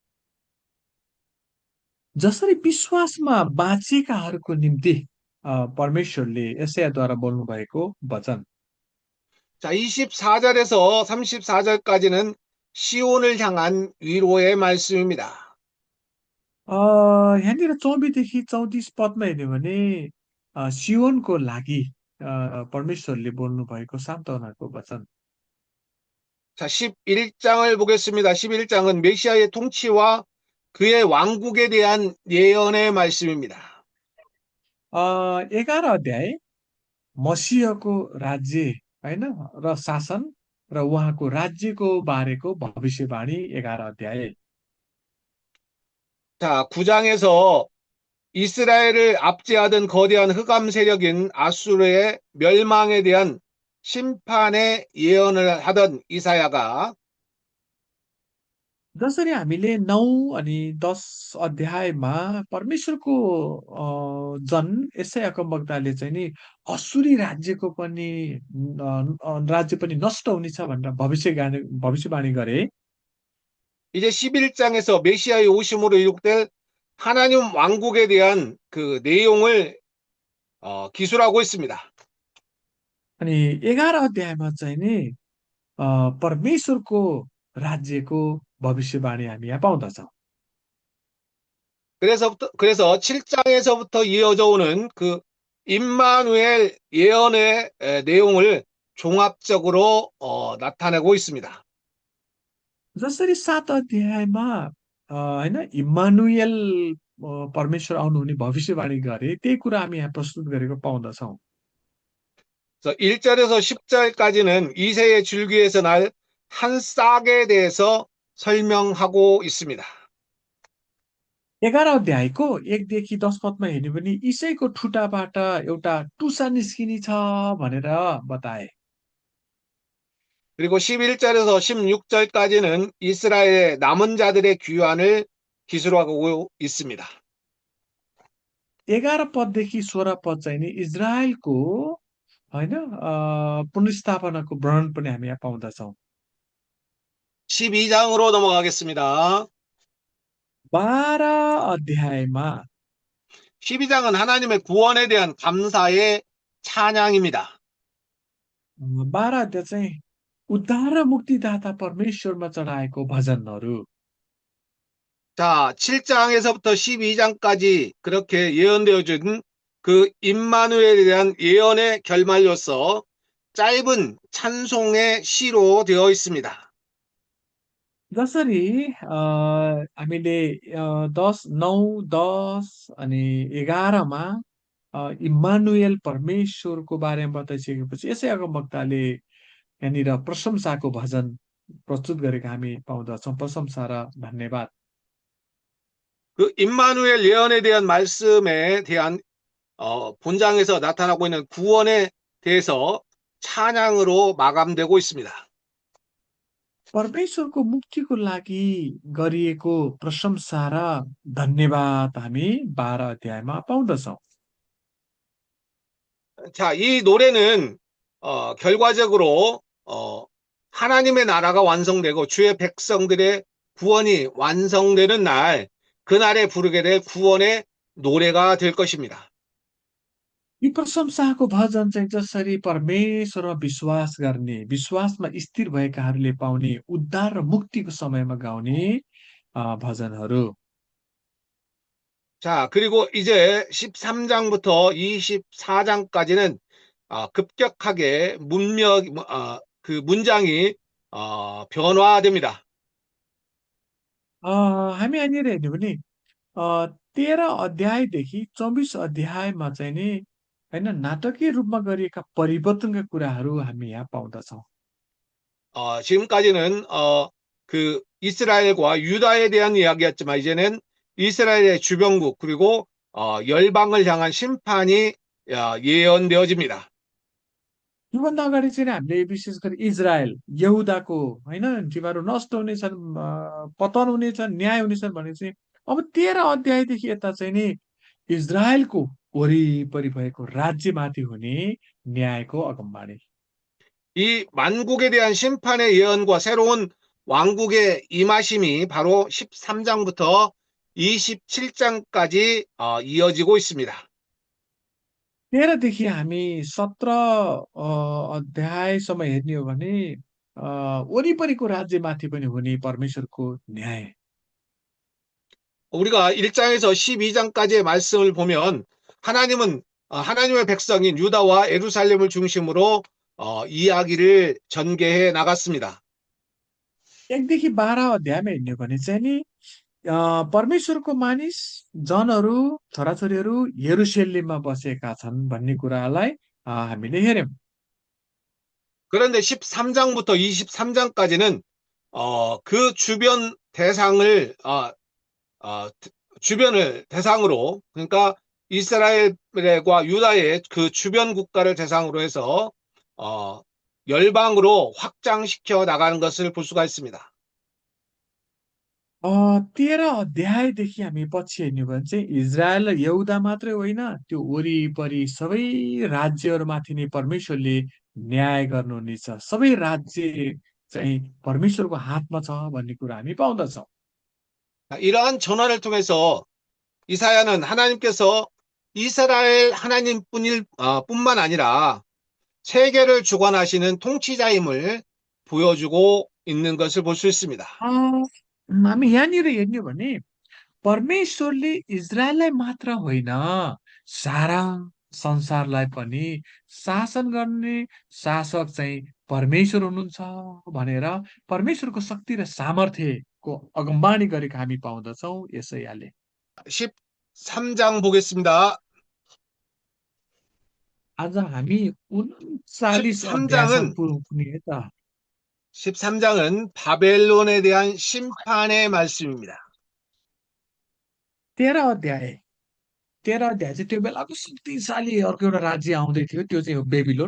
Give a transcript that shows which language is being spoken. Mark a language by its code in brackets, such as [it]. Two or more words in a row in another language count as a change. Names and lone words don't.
[ne] जसरी विश्वासमा बाँचेकाहरूको निम्ति परमेश्वरले यशायाद्वारा बोल्नुभएको वचन। [ko] 자, 24절에서 34절까지는 시온을 향한 위로의 말씀입니다. [ne] यहाँनिर 24देखि 34 पदमा हेर्यो भने सियोनको लागि परमेश्वरले बोल्नुभएको सान्त्वनाको वचन। [ko] 자, 11장을 보겠습니다. 11장은 메시아의 통치와 그의 왕국에 대한 예언의 말씀입니다. [ne] 11 अध्याय मसीहको राज्य होइन र शासन र उहाँको राज्यको बारेको भविष्यवाणी 11 अध्याय। [ko] 자, 9장에서 이스라엘을 압제하던 거대한 흑암 세력인 아수르의 멸망에 대한 심판의 예언을 하던 이사야가 [ne] जसरी हामीले 9 अनि 10 अध्यायमा परमेश्वरको जन यसै अगमवक्ताले चाहिँ नि असुरी राज्यको पनि राज्य पनि नष्ट हुनेछ भनेर भविष्यवाणी गरे। [ko] 이제 11장에서 메시아의 오심으로 이룩될 하나님 왕국에 대한 그 내용을 기술하고 있습니다. [ne] अनि 11 अध्यायमा चाहिँ नि परमेश्वरको राज्यको भविष्यवाणी हामी यहाँ पाउँदछौँ। [ko] 그래서 7장에서부터 이어져 오는 그 임마누엘 예언의 내용을 종합적으로 나타내고 있습니다. [ne] जसरी 7 अध्यायमा होइन इम्मानुएल परमेश्वर आउनुहुने भविष्यवाणी गरे त्यही कुरा हामी यहाँ प्रस्तुत गरेको पाउँदछौँ। [ko] 그래서 1절에서 10절까지는 이새의 줄기에서 날 한 싹에 대해서 설명하고 있습니다. [ne] 11 अध्यायको 1 देखि 10 पदमा हेर्ने भने इसैको ठुटाबाट एउटा टुसा निस्किने छ भनेर बताए। [ko] 그리고 11절에서 16절까지는 이스라엘의 남은 자들의 귀환을 기술하고 있습니다. [ne] 11 पददेखि 16 पद चाहिँ नि इजरायलको होइन पुनर्स्थापनाको वर्णन पनि हामी यहाँ पाउँदछौँ। [ko] 12장으로 넘어가겠습니다. [ne] 12 अध्यायमा [ko] 12장은 하나님의 구원에 대한 감사의 찬양입니다. [ne] 12 अध्याय चाहिँ उद्धार र मुक्तिदाता परमेश्वरमा चढाएको भजनहरू। [ko] 자, 7장에서부터 12장까지 그렇게 예언되어진 그 임마누엘에 대한 예언의 결말로서 짧은 찬송의 시로 되어 있습니다. [ne] जसरी हामीले 10, 9, 10 अनि 11मा इम्मानुएल परमेश्वरको बारेमा बताइसकेपछि यसै अगमवक्ताले यहाँनिर प्रशंसाको भजन प्रस्तुत गरेको हामी पाउँदछौँ। प्रशंसा र धन्यवाद। [ko] 그 임마누엘 예언에 대한 말씀에 대한 본장에서 나타나고 있는 구원에 대해서 찬양으로 마감되고 있습니다. [ne] परमेश्वरको मुक्तिको लागि गरिएको प्रशंसा र धन्यवाद हामी 12 अध्यायमा पाउँदछौँ। [ko] 자, 이 노래는 결과적으로 하나님의 나라가 완성되고 주의 백성들의 구원이 완성되는 날, 그날에 부르게 될 구원의 노래가 될 것입니다. [ne] यी प्रशंसाको भजन चाहिँ जसरी परमेश्वरमा विश्वास गर्ने, विश्वासमा स्थिर भएकाहरूले पाउने उद्धार र मुक्तिको समयमा गाउने भजनहरू। [ko] 자, 그리고 이제 13장부터 24장까지는 급격하게 그 문장이 변화됩니다. [ne] हामी यहाँनिर हेर्ने भने 13 अध्यायदेखि 24 अध्यायमा चाहिँ नि होइन नाटकीय रूपमा गरिएका परिवर्तनका कुराहरू हामी यहाँ पाउँदछौँ। [ko] 지금까지는 그 이스라엘과 유다에 대한 이야기였지만 이제는 이스라엘의 주변국 그리고 열방을 향한 심판이 예언되어집니다. [ne] योभन्दा अगाडि चाहिँ नि हामीले विशेष गरी इजरायल यहुदाको होइन तिमीहरू नष्ट हुनेछन्, पतन हुनेछन्, न्याय हुनेछन् भने चाहिँ अब 13 अध्यायदेखि यता चाहिँ नि इजरायलको वरिपरि भएको राज्यमाथि हुने न्यायको अगमबाणी। [ko] 이 만국에 대한 심판의 예언과 새로운 왕국의 임하심이 바로 13장부터 27장까지 이어지고 있습니다. [ne] 13 हामी 17 अध्यायसम्म हेर्ने हो भने वरिपरिको राज्यमाथि पनि हुने परमेश्वरको न्याय। [ko] 우리가 1장에서 12장까지의 말씀을 보면 하나님의 백성인 유다와 예루살렘을 중심으로 이야기를 전개해 나갔습니다. [ne] 1देखि 12 अध्यायमा हेर्ने हो भने चाहिँ नि परमेश्वरको मानिस जनहरू छोराछोरीहरू यरुशलेममा बसेका छन् भन्ने कुरालाई हामीले हेर्यौं। [ko] 그런데 13장부터 23장까지는 그 주변 대상을 주변을 대상으로 그러니까 이스라엘과 유다의 그 주변 국가를 대상으로 해서 열방으로 확장시켜 나가는 것을 볼 수가 있습니다. [ne] 13 अध्यायदेखि हामी पछि हेर्ने हो भने चाहिँ इजरायल र यहुदा मात्रै होइन त्यो वरिपरि सबै राज्यहरूमाथि नै परमेश्वरले न्याय गर्नुहुनेछ। सबै राज्य चाहिँ परमेश्वरको हातमा छ भन्ने कुरा हामी पाउँदछौँ। [ko] 이러한 전환을 통해서 이사야는 하나님께서 이스라엘 뿐만 아니라 세계를 주관하시는 통치자임을 보여주고 있는 것을 볼 수 있습니다. [ne] हामी यहाँनिर हेर्ने हो भने परमेश्वरले इजरायललाई मात्र होइन सारा संसारलाई पनि शासन गर्ने शासक चाहिँ परमेश्वर हुनुहुन्छ भनेर परमेश्वरको शक्ति र सामर्थ्यको अगमबाणी गरेको हामी पाउँदछौँ यसैयाले। [ko] 13장 보겠습니다. [ne] आज हामी 39 अध्यायसम्म [ko] 13장은 [ne] पुग्ने त [ko] 13장은 바벨론에 대한 심판의 말씀입니다. [ne] 13 अध्याय 13 अध्याय चाहिँ त्यो बेलाको शक्तिशाली अर्को एउटा राज्य आउँदै थियो, त्यो चाहिँ हो बेबिलोन।